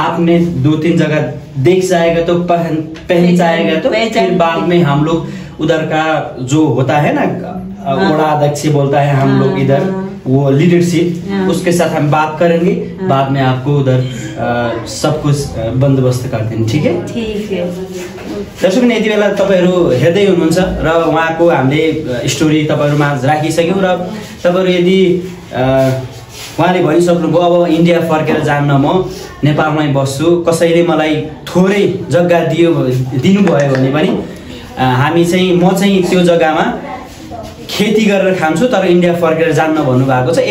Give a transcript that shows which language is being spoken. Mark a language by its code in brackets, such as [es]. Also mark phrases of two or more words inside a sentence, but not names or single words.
[hi] आपने 2-3 जगह देख जाएगा तो पहन जाएगा तो फिर बाद में हम लोग उधर का जो होता है ना, वड़ा अध्यक्ष बोलता है हम लोग इधर, वो लीडरशिप, उसके साथ हम बात करेंगे। बाद में आपको उधर सब कुछ बंदोबस्त कर देंगे, ठीक है? ठीक है। [ne] दर्शक यति बेला तपाईँहरू हेर्दै हुनुहुन्छ र उहाँको हामीले स्टोरी तपाईँहरू माझ राखिसक्यौँ। र तपाईँहरू यदि उहाँले भनिसक्नुभयो अब इन्डिया फर्केर जान्न, म नेपालमै बस्छु, कसैले मलाई थोरै जग्गा दिनुभयो भने पनि म चाहिँ त्यो जग्गामा खेती गरेर खान्छु तर इन्डिया फर्केर जान्न भन्नुभएको छ।